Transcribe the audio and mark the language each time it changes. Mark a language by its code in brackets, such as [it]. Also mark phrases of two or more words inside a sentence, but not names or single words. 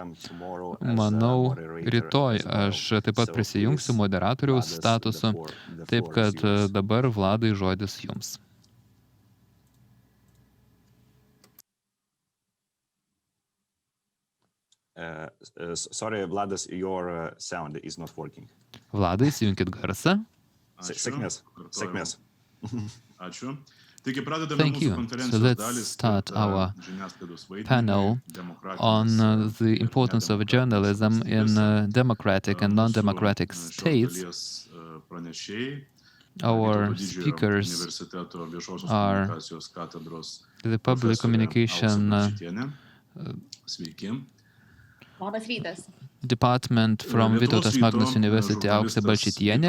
[lt] Manau, rytoj aš taip pat prisijungsiu moderatoriaus statusu. Taip kad dabar, Vladai, žodis jums. [en] Sorry, Vladas, your sound is not working. [lt] Vladai, įsijunkit garsą. Sėkmės. Ačiū. [en] Thank you. So let's start our panel on the importance of journalism in democratic and non-democratic states. Our speakers are the public communication department from Vytautas Magnus University, Auksė Balčytienė.